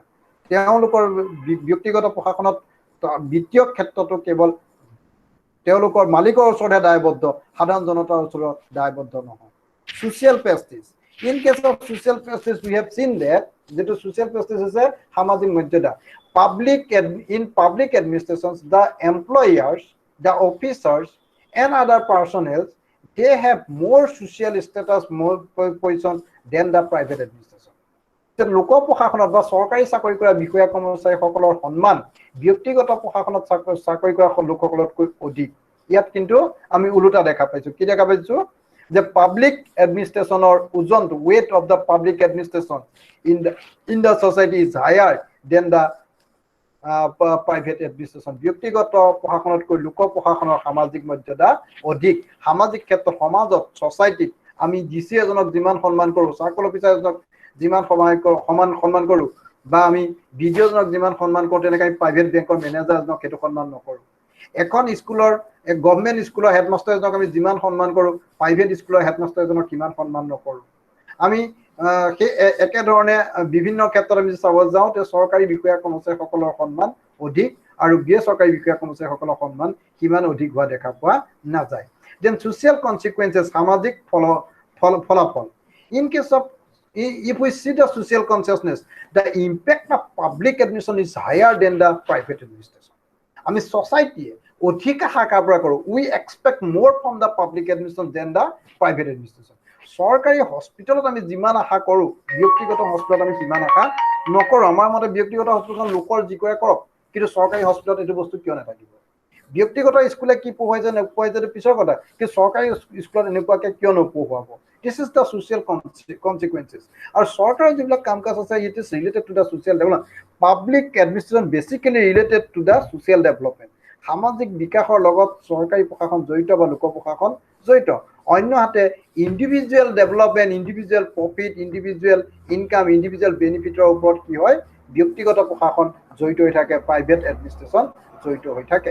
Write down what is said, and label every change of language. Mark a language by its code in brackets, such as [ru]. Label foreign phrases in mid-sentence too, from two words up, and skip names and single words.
[as] তেওঁলোকৰ ব্যক্তিগত প্ৰশাসনত বিত্তীয় ক্ষেত্ৰতো কেৱল তেওঁলোকৰ মালিকৰ ওচৰতহে দায়বদ্ধ, সাধাৰণ জনতাৰ ওচৰত দায়বদ্ধ নহয়। [en] social prestige, in case of social prestige we have seen that যেটো social prestige [as] হৈছে সামাজিক মৰ্যাদা। [en] In public administrations, the employers, the officers and other personnel, they have more social status, more position than the private administration. [as] লোক প্ৰশাসনত বা চৰকাৰী চাকৰি কৰা বিষয়া কৰ্মচাৰীসকলৰ সন্মান ব্যক্তিগত প্ৰশাসনত চাকৰি কৰা লোকসকলতকৈ অধিক। ইয়াত কিন্তু আমি উলোটা দেখা পাইছো। কি দেখা পাইছো যে [en] public administration ওজনটো weight of the public administration in the society is higher than the private administration. [as] ব্যক্তিগত প্ৰশাসনতকৈ লোক প্ৰশাসনৰ সামাজিক মৰ্যাদা অধিক। সামাজিক ক্ষেত্ৰত সমাজত ছচাইটিত আমি ডিচি এজনক যিমান সন্মান কৰোঁ, [en] circle officer [as] এজনক যিমান সন্মান কৰোঁ বা আমি বিডিঅ'জনক যিমান সন্মান কৰোঁ, তেনেকৈ আমি [en] private bank manager [as] সেইটো সন্মান নকৰোঁ। এখন স্কুলৰ [en] government school headmaster [as] এজনক আমি যিমান সন্মান কৰোঁ, [en] private school headmaster [as] এজনক কিমান সন্মান নকৰোঁ। আমি সেই একেধৰণে বিভিন্ন ক্ষেত্ৰত আমি চাব যাওঁ তে চৰকাৰী বিষয়া কৰ্মচাৰীসকলৰ সন্মান অধিক আৰু বেচৰকাৰী বিষয়া কৰ্মচাৰীসকলৰ সন্মান সিমান অধিক হোৱা দেখা পোৱা নাযায়। [en] then social consequences, [as] সামাজিক ফলাফল। [en] in case of if we see the social consciousness, the impact of public administration is higher than the private administration. [as] আমি society অধিক আশা কৰা কৰোঁ, [en] we expect more from the public administration than the private administration. [as] চৰকাৰী হস্পিটেলত আমি যিমান আশা কৰোঁ, ব্যক্তিগত হস্পিটেলত আমি সিমান আশা নকৰোঁ। আমাৰ মতে ব্যক্তিগত হস্পিটেলত লোকৰ যি কৰে কৰক, কিন্তু চৰকাৰী হস্পিটেলত এইটো বস্তু কিয় নাথাকিব? ব্যক্তিগত স্কুলে কি পঢ়ুৱাইছে নপঢ়ুৱাইছে পিছৰ কথা, কিন্তু চৰকাৰী স্কুলত এনেকুৱাকৈ কিয় নপঢ়ুৱাব? [en] This is the social consequences. [as] Our চৰকাৰৰ যিবিলাক কাম কাজ আছে, [en] it is related to the social development. Public administration basically related to the social development. [as] সামাজিক বিকাশৰ লগত চৰকাৰী প্ৰশাসন জড়িত বা লোক প্ৰশাসন জড়িত। [en] অন্যহাতে individual development, individual profit, individual income, individual benefit [as] ওপৰত কি হয়? ব্যক্তিগত প্ৰশাসন জড়িত হৈ থাকে, [en] private administration [as] জড়িত হৈ থাকে।